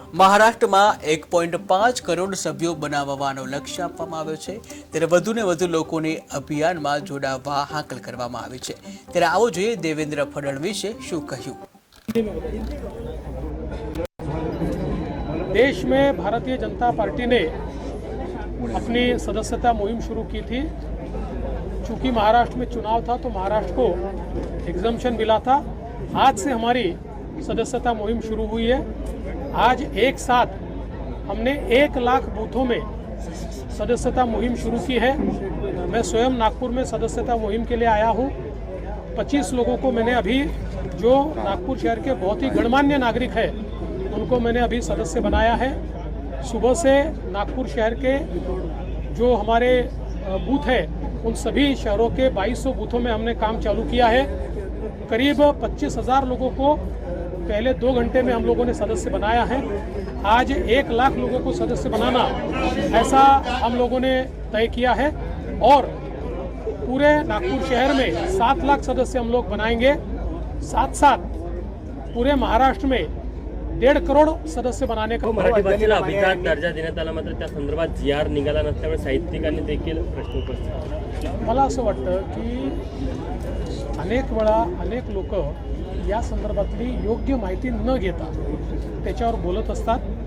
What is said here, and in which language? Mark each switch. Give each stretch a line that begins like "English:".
Gujarati: મહારાષ્ટ્રમાં 1.5 કરોડ સભ્યો બનાવવાનો લક્ષ્ય આપવામાં આવ્યો છે, ત્યારે વધુને વધુ લોકોને અભિયાનમાં જોડાવા હાકલ કરવામાં આવી છે। ત્યારે આવો જોઈએ દેવેન્દ્ર ફડણવીસે શું કહ્યું।
Hindi: देश में भारतीय जनता पार्टी ने अपनी सदस्यता मुहिम शुरू की थी। चूंकि महाराष्ट्र में चुनाव था तो महाराष्ट्र को एग्जम्पशन मिला था। आज से हमारी सदस्यता मुहिम शुरू हुई है। आज एक साथ हमने 1 लाख बूथों में सदस्यता मुहिम शुरू की है। मैं स्वयं नागपुर में सदस्यता मुहिम के लिए आया हूँ। 25 लोगों को मैंने अभी, जो नागपुर शहर के बहुत ही गणमान्य नागरिक है, उनको मैंने अभी सदस्य बनाया है। सुबह से नागपुर शहर के जो हमारे बूथ है उन सभी शहरों के 2200 बूथों में हमने काम चालू किया है। करीब 25,000 लोगों को पहले 2 घंटे में हम लोगों ने सदस्य बनाया है। आज 1 लाख लोगों को सदस्य बनाना, ऐसा हम लोगों ने तय किया है। और पूरे नागपुर शहर में 7 लाख सदस्य हम लोग बनाएंगे। साथ साथ पूरे महाराष्ट्र में 1.5 करोड सदस्य बनाने का।
Marathi: मराठी भाषेला अभिजात दर्जा देण्यात आला, मात्र त्या संदर्भात जी.आर. निघाला नसल्यामुळे साहित्यिकांनी देखील प्रश्न उपस्थित केले। मला असं वाटतं की अनेक वेळा अनेक लोक या संदर्भातली योग्य माहिती न घेता त्याच्यावर बोलत असतात।